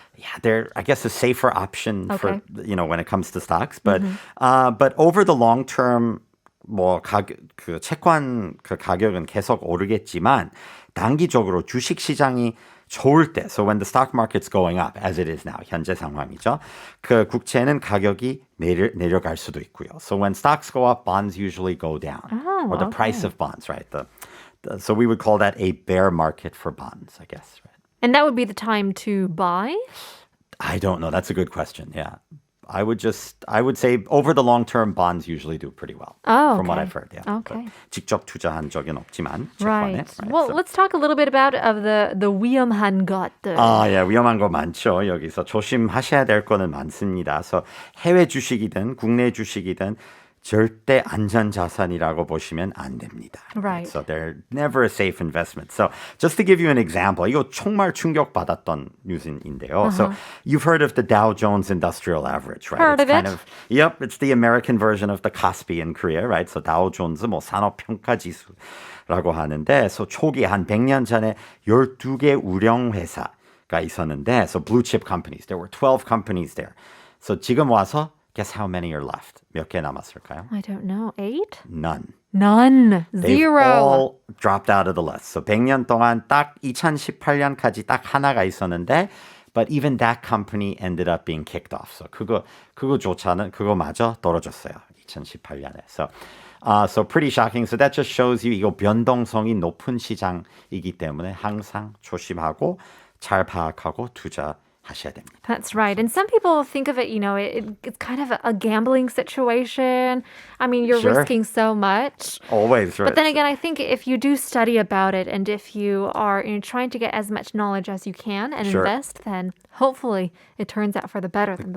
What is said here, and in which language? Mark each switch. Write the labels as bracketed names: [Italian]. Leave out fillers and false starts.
[English] Yeah, they're, I guess, a safer option for, Okay. when it comes to stocks. But over the long term, 그 채권 그 가격은 계속 오르겠지만 단기적으로 주식 시장이 좋을 때, so when the stock market's going up, as it is now, 현재 상황이죠. [Korean] 그 국채는 가격이 내려갈 수도 있고요. [English] So when stocks go up, bonds usually go down. Or the price of bonds, right? So we would call that a bear market for bonds, I guess, right? And that would be the time to buy? I don't know. That's a good question. Yeah. I would say over the long term, bonds usually do pretty well. Oh, From what okay. I've heard. Yeah. Okay. [Korean] But 직접 투자한 적은 없지만. [English] Right. [Korean] 채권에, [English] Well, So- let's talk a little bit about the 위험한 것들. [Korean] 예, 위험한 거 많죠. 여기서 조심하셔야 될 거는 많습니다. 그래서 해외 주식이든 국내 주식이든 절대 안전 자산이라고 보시면 안 됩니다. [English] Right. So they're never a safe investment. So just to give you an example, 이거 정말 충격받았던 뉴스인데요. So you've heard of the Dow Jones Industrial Average, right? Heard it's of it. Yep, it's the American version of the Kospi in Korea, right? So Dow Jones 뭐 산업평가지수라고 하는데, so 초기 한 100년 전에 12개 우량 회사가 있었는데, so blue chip companies, there were 12 companies there. So 지금 와서 guess how many are left? [Korean] 몇 개 남았을까요? [English] I don't know. 8? None. None. They've Zero. all dropped out of the list. So 100년 동안 딱 2018년까지 딱 하나가 있었는데, but even that company ended up being kicked off. [Korean] So 그거마저 떨어졌어요. [English] 2018년에. So pretty shocking. [Korean] So that just shows you 이거 변동성이 높은 시장이기 때문에 항상 조심하고 잘 파악하고 투자하셔야 됩니다. [English] That's right. And some people think of it, it's kind of a gambling situation. I mean, you're Sure. risking so much. Always, right? But then again, I think if you do study about it and if you are trying to get as much knowledge as you can and Sure. invest, then hopefully it turns out for the better than the